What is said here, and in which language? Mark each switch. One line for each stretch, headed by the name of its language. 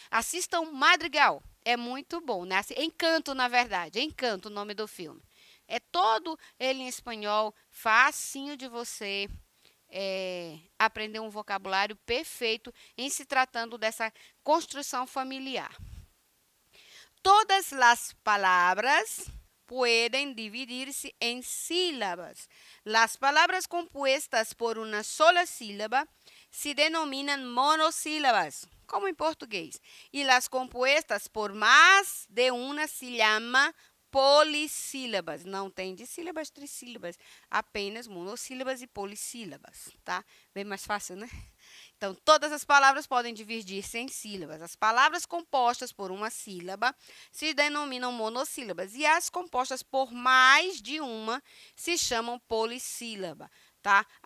Portuguese: Assistam Madrigal, é muito bom, né? Encanto, na verdade, Encanto, o nome do filme. É todo ele em espanhol, facinho de você aprender um vocabulário perfeito em se tratando dessa construção familiar. Todas as palavras
Spanish: pueden dividirse en sílabas. Las palabras compuestas por una sola sílaba se denominan monossílabas,
Portuguese: como em português.
Spanish: E las compuestas por más de una se llama polissílabas.
Portuguese: Não tem dissílabas, trissílabas, apenas monossílabas e polissílabas, tá? Bem mais fácil, né? Então, todas as palavras podem dividir-se em sílabas. As palavras compostas por uma sílaba se denominam monossílabas e as compostas por mais de uma se chamam polissílaba, tá?